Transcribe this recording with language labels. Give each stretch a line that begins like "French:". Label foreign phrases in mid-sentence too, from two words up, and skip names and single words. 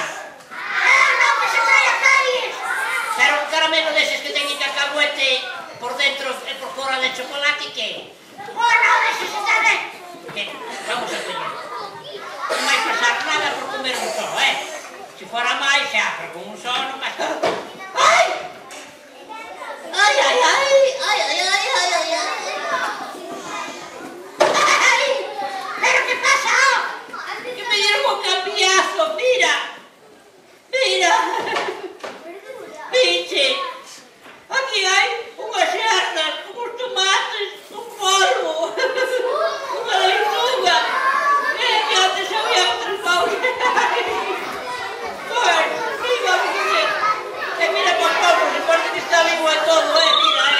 Spanish: No, que se trae a caries.
Galician: Pero un caramelo deses que teñen cacahuete por dentro e por fora de chocolate, que?
Spanish: No, eso se sabe.
Galician: Que vamos a coñer. Non vai pasar nada por comer un só, Se fora máis xa, pero con un só non pasa.
Spanish: ¿Pero qué pasa? Que me dieron un cambiazo, mira. Pinche.
Galician: Aquí hai unhas xerdas, uns tomates, un polvo, unha leituga. Que antes había outros paus. Mira, mira con polvo, se parece que está vivo e todo, mira,